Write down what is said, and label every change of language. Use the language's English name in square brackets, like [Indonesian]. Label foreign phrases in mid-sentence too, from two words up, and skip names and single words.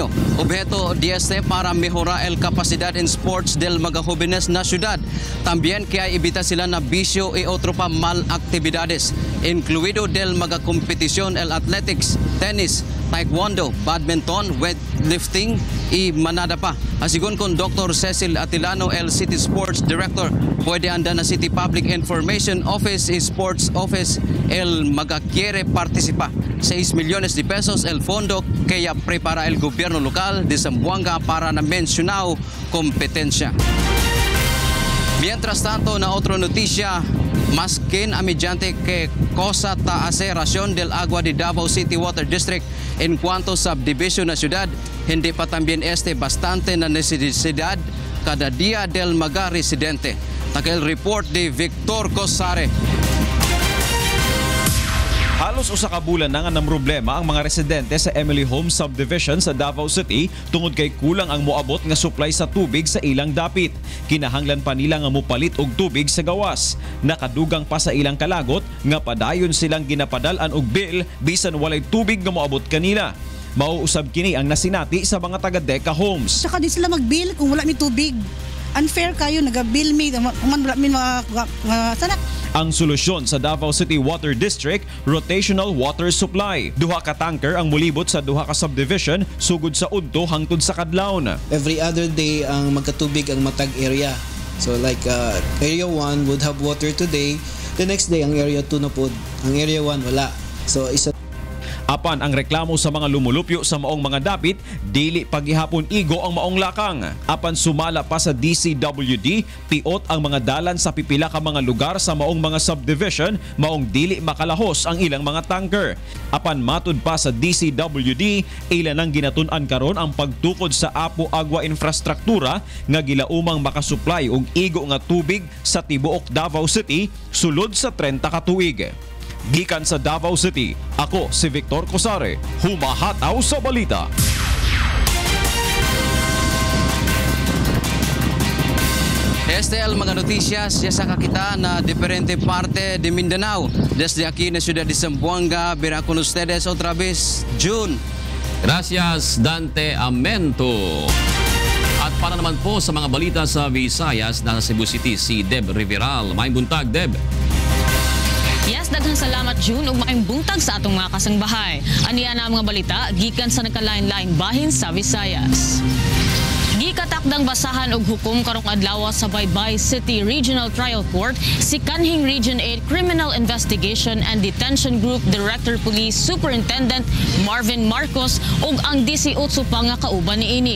[Chavacano] Objeto de este para mejorar el capacidad en sports del mga jóvenes na ciudad. También que hay evita sila na bisyo y otro pa mal actividades. Incluido del mga competition el athletics, tennis, taekwondo, badminton, weightlifting y manada pa. Asigon con Dr. Cecil Atilano, el City Sports Director, pwede anda na City Public Information Office y Sports Office el magaquiere participa. 6 millones de pesos el fondo que ya prepara el gobierno local de Zamboanga para na mencionado competencia. Mientras tanto, na otra noticia, maskin a mediante que cosa taaseración del agua de Davao City Water District en cuanto subdivision na ciudad, hindi pa también bastante na necesidad kada día del mga residente. Takil report de Victor Cosare. [Cebuano] Halos usa ka bulan na nga ng problema ang mga residente sa Emily Home Subdivision sa Davao City tungod kay kulang ang moabot nga supply sa tubig sa ilang dapit. Kinahanglan pa nila nga mopalit og tubig sa gawas. Nakadugang pa sa ilang kalagot nga padayon silang ginapadal-an og bill bisan walay tubig nga moabot kanila. Mauusab kini ang nasinati sa mga taga-Deca Homes. Saka di sila mag-bill kung wala mi tubig. Unfair kayo, nag-bill mi, wala mi sanak. Ang solusyon sa Davao City Water District, rotational water supply. Duha ka tanker ang mulibot sa duha ka subdivision sugod sa udto hangtod sa kadlawon. [English] Every other day [Cebuano] ang magkatubig ang matag area. [English] So like area 1 would have water today, the next day [Cebuano] ang area 2 na pod, ang area 1 wala. So isa Apan ang reklamo sa mga lumulupyo sa maong mga dapit, dili paghihapon igo ang maong lakang. Apan sumala pa sa DCWD, piot ang mga dalan sa pipila ka mga lugar sa maong mga subdivision, maong dili makalahos ang ilang mga tanker. Apan matud pa sa DCWD, ilan ang ginatun-an karon ang pagtukod sa Apo Agua Infrastruktura nga gilaumang makasupply og igo nga tubig sa tibuok Davao City sulod sa 30 ka tuig. Gikan sa Davao City, ako si Victor Cosare, humahataw sa balita. [Chavacano] El mga noticias ya sa kakita na diferente parte de Mindanao. Desde aquí na Ciudad de Zamboanga, verá con ustedes otra vez, June. Gracias, Dante Amento. [Filipino] At para naman po sa mga balita sa Visayas, nasa Cebu City, si Deb Riveral. [Cebuano] Maayong buntag, [Filipino] Deb. [Cebuano] Yes, daghang salamat June ug maayong buntag sa atong mga kasangbahay. Aniya na ang mga balita gikan sa nagkalain-laing bahin sa Visayas. Gikatakdang basahan og hukom karong adlaw sa Baybay City Regional Trial Court si kanhing Region 8 Criminal Investigation and Detention Group Director Police Superintendent Marvin Marcos ug ang 18 pa nga kauban niini.